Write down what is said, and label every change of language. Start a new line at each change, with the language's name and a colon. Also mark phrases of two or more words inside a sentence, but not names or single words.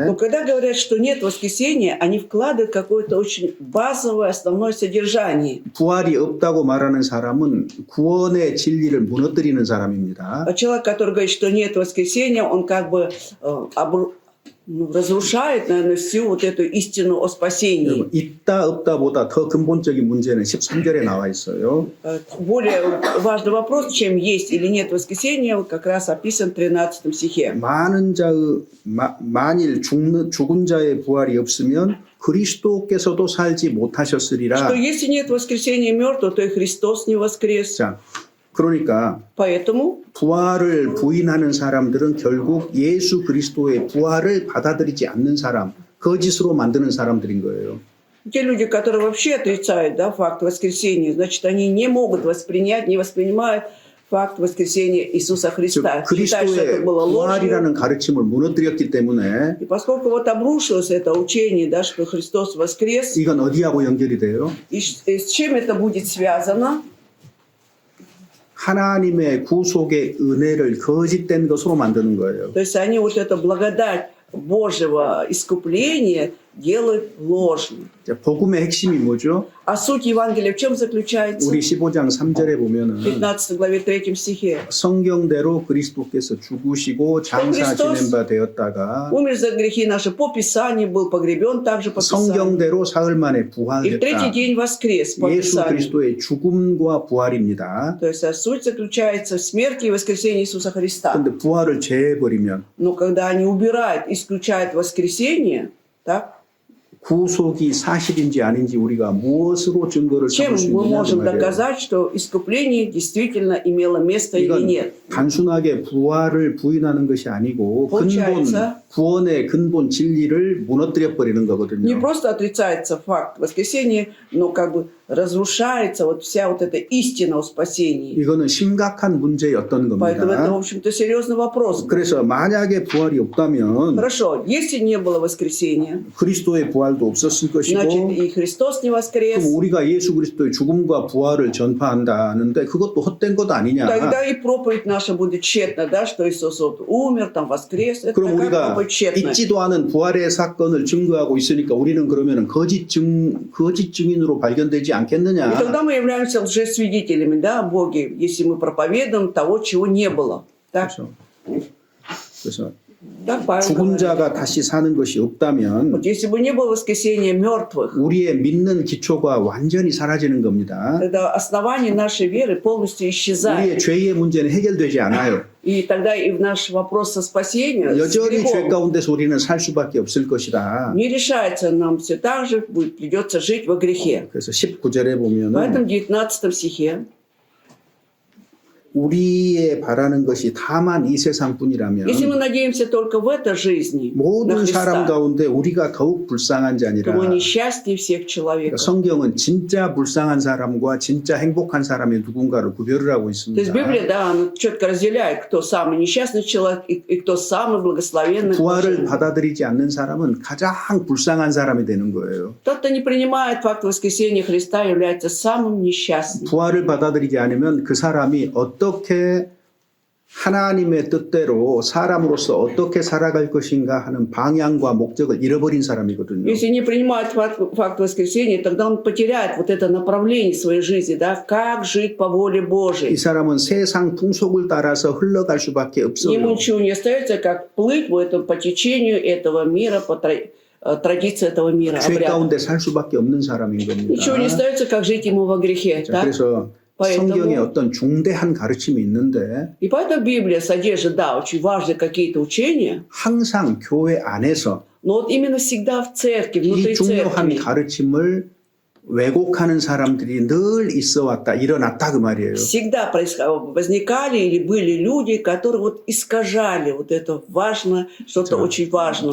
Russian: Но когда говорят, что нет воскресения, они вкладывают какое-то очень базовое, основное содержание.
Korean: 부활이 없다고 말하는 사람은 구원의 진리를 무너뜨리는 사람입니다.
Russian: А человек, который говорит, что нет воскресения, он как бы разрушает, наверное, всю вот эту истину о спасении.
Korean: 여러분, 있다 없다보다 더 근본적인 문제는 13절에 나와 있어요.
Russian: Более важный вопрос, чем есть или нет воскресения, вот как раз описан в 13 стихе.
Korean: 만일 죽은 자의 부활이 없으면 그리스도께서도 살지 못하셨으리라.
Russian: Что если нет воскресения мертвых, то и Христос не воскрес.
Korean: 자, 그러니까
Russian: Поэтому
Korean: 부활을 부인하는 사람들은 결국 예수 그리스도의 부활을 받아들이지 않는 사람, 거짓으로 만드는 사람들인 거예요.
Russian: те люди, которые вообще отрицают, да, факт воскресения, значит, они не могут воспринять, не воспринимают факт воскресения Иисуса
Korean: 즉
Russian: Христа. Считают, что это
Korean: 그리스도의
Russian: было ложью.
Korean: 부활이라는 가르침을 무너뜨렸기 때문에
Russian: И поскольку вот обрушилось это учение, да, что Христос воскрес,
Korean: 이건 어디하고 연결이 돼요?
Russian: и с чем это будет связано?
Korean: 하나님의 구속의 은혜를 거짓된 것으로 만드는 거예요.
Russian: То есть они вот эту благодать Божьего искупления делают ложным.
Korean: 자, 복음의 핵심이 뭐죠?
Russian: А суть Евангелия в чем заключается?
Korean: 우리 15장 3절에
Russian: В
Korean: 보면은
Russian: 15 главе 3 стихе.
Korean: 성경대로 그리스도께서 죽으시고 장사 지낸 바 되었다가
Russian: Умер за грехи наши по Писанию, был погребен также по Писанию.
Korean: 성경대로 사흘 만에
Russian: И в
Korean: 부활했다.
Russian: третий день воскрес по
Korean: 예수
Russian: Писанию.
Korean: 그리스도의 죽음과 부활입니다.
Russian: То есть суть заключается в смерти и воскресении Иисуса Христа.
Korean: 그런데 부활을 제해버리면
Russian: Но когда они убирают, исключают воскресение, так,
Korean: 구속이 사실인지 아닌지 우리가 무엇으로 증거를
Russian: чем
Korean: 삼을 수
Russian: мы
Korean: 있느냐 그
Russian: можем
Korean: 말이에요.
Russian: доказать, что искупление действительно имело место или
Korean: 이건
Russian: нет?
Korean: 단순하게 부활을 부인하는 것이 아니고 근본
Russian: получается,
Korean: 구원의 근본 진리를 무너뜨려 버리는
Russian: Не
Korean: 거거든요.
Russian: просто отрицается факт воскресения, но как бы разрушается вот вся вот эта истина о спасении.
Korean: 이거는 심각한 문제였던
Russian: Поэтому это, в
Korean: 겁니다.
Russian: общем-то, серьезный вопрос.
Korean: 그래서 만약에 부활이 없다면
Russian: Хорошо, если не было воскресения,
Korean: 그리스도의 부활도 없었을
Russian: значит
Korean: 것이고
Russian: и Христос не воскрес,
Korean: 그럼 우리가 예수 그리스도의 죽음과 부활을 전파한다는데 그것도 헛된 것 아니냐.
Russian: тогда и проповедь наша будет тщетна, да, что Иисус вот умер, там воскрес. Это
Korean: 그럼
Russian: такая
Korean: 우리가
Russian: проповедь тщетная.
Korean: 있지도 않은 부활의 사건을 증거하고 있으니까 우리는 그러면 거짓 증인으로 발견되지
Russian: И
Korean: 않겠느냐.
Russian: тогда мы являемся лжесвидетелями, да, о Боге, если мы проповедуем того, чего не было. Так?
Korean: 그래서
Russian: Да, Павел
Korean: 죽은
Russian: говорит.
Korean: 자가 다시 사는 것이 없다면
Russian: Вот если бы не было воскресения мертвых,
Korean: 우리의 믿는 기초가 완전히 사라지는 겁니다.
Russian: тогда основание нашей веры полностью исчезает.
Korean: 우리의 죄의 문제는 해결되지 않아요.
Russian: И тогда и в наш вопрос со спасением, с
Korean: 여전히 죄
Russian: грехом,
Korean: 가운데서 우리는 살 수밖에 없을 것이다.
Russian: не решается нам все так же, придется жить во грехе.
Korean: 그래서 19절에 보면은
Russian: Поэтому в 19 стихе
Korean: 우리의 바라는 것이 다만 이 세상뿐이라면
Russian: если мы надеемся только в этой жизни на
Korean: 모든 사람
Russian: Христа,
Korean: 가운데 우리가 더욱 불쌍한
Russian: то
Korean: 자니라.
Russian: мы несчастнее всех
Korean: 그러니까
Russian: человеков.
Korean: 성경은 진짜 불쌍한 사람과 진짜 행복한 사람의 누군가를 구별을 하고
Russian: То есть
Korean: 있습니다.
Russian: Библия, да, она четко разделяет, кто самый несчастный человек и кто самый благословенный.
Korean: 부활을 받아들이지 않는 사람은 가장 불쌍한 사람이 되는 거예요.
Russian: Тот, кто не принимает факт воскресения Христа, является самым несчастным.
Korean: 부활을 받아들이지 않으면 그 사람이 어떻게 하나님의 뜻대로 사람으로서 어떻게 살아갈 것인가 하는 방향과 목적을 잃어버린 사람이거든요.
Russian: Если не принимает факт воскресения, тогда он потеряет вот это направление своей жизни, да, как жить по воле
Korean: 이
Russian: Божией.
Korean: 사람은 세상 풍속을 따라서 흘러갈 수밖에
Russian: Ему
Korean: 없어요.
Russian: ничего не остается, как плыть по течению этого мира, по традиции этого мира,
Korean: 죄
Russian: обрядов.
Korean: 가운데 살 수밖에 없는 사람인 겁니다.
Russian: Ничего не остается, как жить ему во грехе.
Korean: 자,
Russian: Так?
Korean: 그래서
Russian: Поэтому-
Korean: 성경에 어떤 중대한 가르침이 있는데
Russian: И поэтому Библия содержит, да, очень важные какие-то учения,
Korean: 항상 교회 안에서
Russian: но вот именно всегда в церкви,
Korean: 이
Russian: внутри
Korean: 중요한
Russian: церкви,
Korean: 가르침을 왜곡하는 사람들이 늘 있어 왔다, 일어났다 그 말이에요.
Russian: Всегда возникали или были люди, которые вот искажали вот это важно, что-то очень важное.